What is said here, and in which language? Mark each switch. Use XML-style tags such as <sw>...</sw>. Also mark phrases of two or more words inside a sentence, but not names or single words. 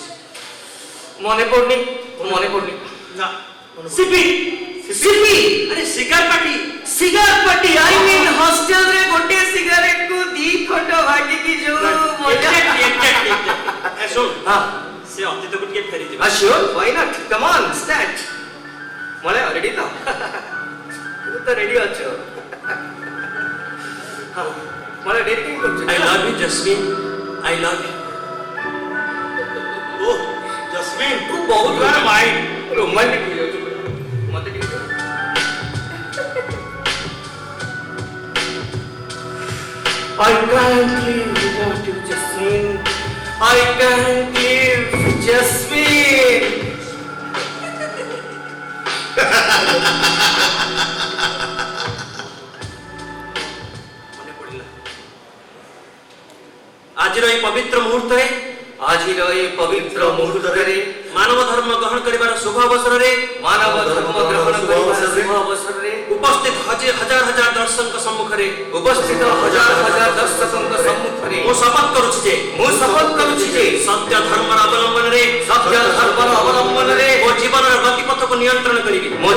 <or>ମନେ ପଡୁନି। ନା ସିପି ସିପି</or> <en>ଆରେ cigar party. cigar party, I mean</en> <or>ହଷ୍ଟେଲରେ ଗୋଟେ ସିଗାରେଟ କୁ ଦି ଖଣ୍ଡ ଭାଗିକି ଯୋଉ ମଜା। ଶୁଣ, ହଁ ସେ ଅତୀତକୁ ଟିକେ ଫେରିଯିବା।</or> <en>sure, why not? Come on, start.</en> <or>ମଳେ ରେଡି ତ? ତୁ ତ ରେଡି ଅଛ। ହଁ ମଳେ ରେଡି କେମିତି କରୁଛୁ?</or> <en>I love you, Jasmine. I love you.</en> <or>ଓ ଜସ୍ମିନ୍, ତୁ ବହୁତ ମାଇଣ୍ଡ ରୋମାଣ୍ଟିକ ହେଇଯାଉଛୁ। ମତେ ଟିକେ</or> <en>I can't live without you, Jasmine. I can't live, Jasmine.</en> <or>ମନେ ପଡ଼ିଲା। ଆଜିର ଏହି ପବିତ୍ର ମୁହୂର୍ତ୍ତରେ ମାନବ ଧର୍ମ ଗ୍ରହଣ କରିବାର ଶୁଭ ଅବସରରେ ଉପସ୍ଥିତ ହଜାର ହଜାର ଦର୍ଶକଙ୍କ ସମ୍ମୁଖରେ ମୁଁ ଶପଥ କରୁଛି ଯେ ସତ୍ୟ ଧର୍ମର ଅବଲମ୍ବନରେ ମୋ ଜୀବନର ଗତିପଥକୁ ନିୟନ୍ତ୍ରଣ କରିବି।</or>